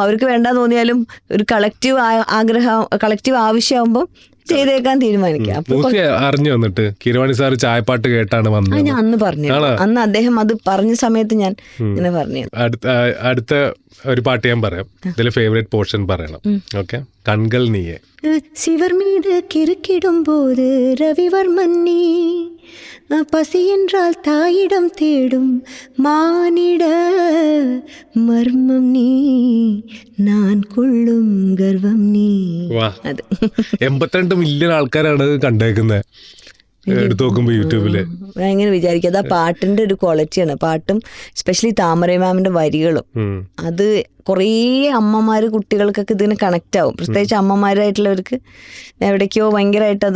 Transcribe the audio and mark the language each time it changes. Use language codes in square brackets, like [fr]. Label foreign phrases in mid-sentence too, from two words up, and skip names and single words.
[ml] അവർക്ക് വേണ്ട തോന്നിയാലും ഒരു കളക്റ്റീവ് ആവശ്യമാകുമ്പോൾ ചെയ്തേക്കാൻ തീരുമാനിക്കാം. അറിഞ്ഞു വന്നിട്ട് കിരവാണി സാർ ചായപ്പാട്ട് കേട്ടാണ് വന്നത്. ഞാൻ അന്ന് പറഞ്ഞു, അന്ന് അദ്ദേഹം അത് പറഞ്ഞ സമയത്ത് ഞാൻ ഇങ്ങനെ പറഞ്ഞു. അടുത്ത ഒരു പാട്ട് ഞാൻ പറയാം, ഇതിലെ ഫേവറേറ്റ് പോർഷൻ പറയണം. ഓക്കെ, കൺകൾ നീയെ. [ta] சிவர் மீது கிறுக்கிடும் போது ரவிவர்மன் நீ பசி என்றால் தாயிடம் தேடும் மானிட மர்மம் நீ நான் கொள்ளுം கர்வம் நீ. [ml] അത് 82 മില്യൺ ആൾക്കാരാണ് കണ്ടേക്കുന്നത് എടുത്തു നോക്കുമ്പോ യൂട്യൂബില്. ഞാൻ ഇങ്ങനെ വിചാരിക്കും അത് ആ പാട്ടിന്റെ ഒരു ക്വാളിറ്റിയാണ്. പാട്ടും എസ്പെഷ്യലി താമര മാമിന്റെ വരികളും അത് കുറേ അമ്മമാര് കുട്ടികൾക്കൊക്കെ ഇതിന് കണക്റ്റ് ആവും, പ്രത്യേകിച്ച് അമ്മമാരായിട്ടുള്ളവർക്ക് എവിടേക്കോ ഭയങ്കരമായിട്ട് അത്.